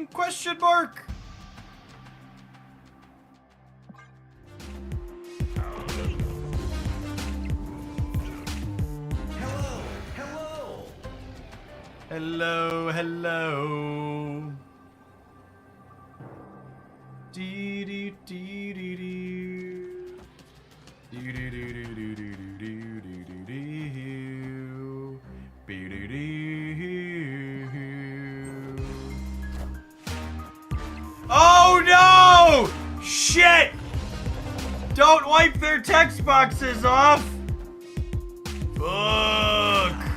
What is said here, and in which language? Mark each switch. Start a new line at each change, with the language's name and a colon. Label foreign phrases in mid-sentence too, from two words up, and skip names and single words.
English: Question mark? Hello, hello. Dee dee dee dee dee. Dee dee dee dee dee dee dee dee dee dee. Bee dee dee. Oh no! Shit! Don't wipe their text boxes off. Fuck.